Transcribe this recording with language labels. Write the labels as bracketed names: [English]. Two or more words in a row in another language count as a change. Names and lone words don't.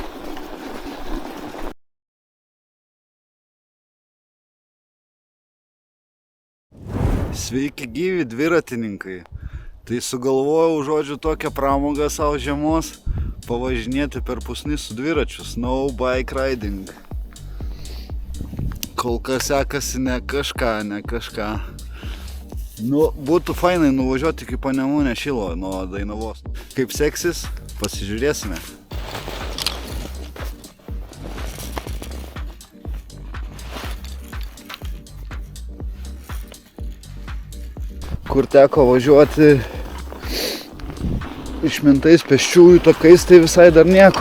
[Lithuanian] Sveiki gyvi dviratininkai. Tai sugalvojau, žodžiu, tokią pramogą savo žiemos pavažinėti per pusnį su dviračiu. [English] Snow bike riding. [Lithuanian] Kol kas sekasi ne kažką. Nu, būtų fainai nuvažiuoti iki Panemunės Šilo nuo Dainavos. Kaip seksis, pasižiūrėsime. Kur teko važiuoti išmintais pėsčiųjų takais, tai visai dar nieko.